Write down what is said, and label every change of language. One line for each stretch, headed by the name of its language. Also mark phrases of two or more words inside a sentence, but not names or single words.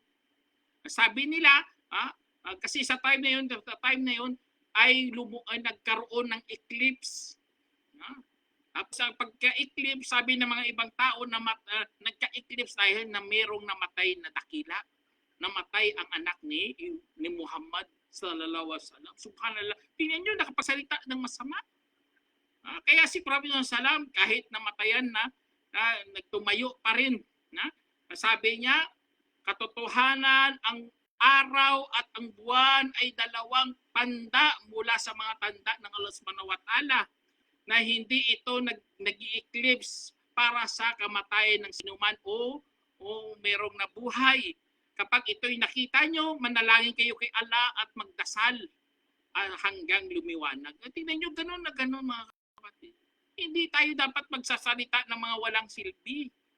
Filipino: Sabi nila, kasi sa time na yun ay nagkaroon ng eclipse. Tapos ang pagka-eclipse, sabi ng mga ibang tao na nagka-eclipse dahil na merong namatay na dakila. Namatay ang anak ni Muhammad
Arabic: صلى الله عليه وسلم.
Filipino: Subhanallah. Tingnan nyo, nakapagsalita ng masama. Kaya si Prophet Salam, kahit namatayan na, nagtumayo pa rin. Sabi niya, katotohanan, ang araw at ang buwan ay dalawang tanda mula sa mga tanda ng Allah
Arabic: سبحانه وتعالى,
Filipino: na hindi ito nag-i-eclipse para sa kamatayan ng sinuman o merong nabuhay. Kapag ito'y nakita nyo, manalangin kayo kay Allah at magdasal hanggang lumiwanag. At tingnan nyo, ganun na ganun mga kapatid. Hindi tayo dapat magsasalita ng mga walang silbi.